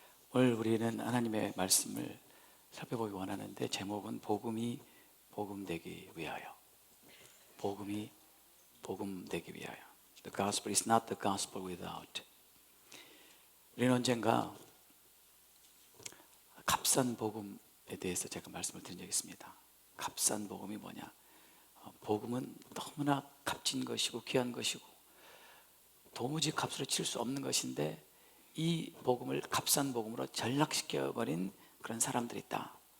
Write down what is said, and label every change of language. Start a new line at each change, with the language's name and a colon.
Korean: 오늘 우리는 하나님의 말씀을 살펴보기 원하는데, 제목은 복음이 복음되기 위하여. 복음이 복음되기 위하여.
English: The gospel is not the gospel without.
Korean: 우리는 언젠가 값싼 복음에 대해서 제가 말씀을 드린 적이 있습니다. 값싼 복음이 뭐냐? 복음은 너무나 값진 것이고 귀한 것이고 도무지 값으로 칠 수 없는 것인데, 이 복음을 값싼 복음으로 전락시켜버린 그런 사람들이 있다.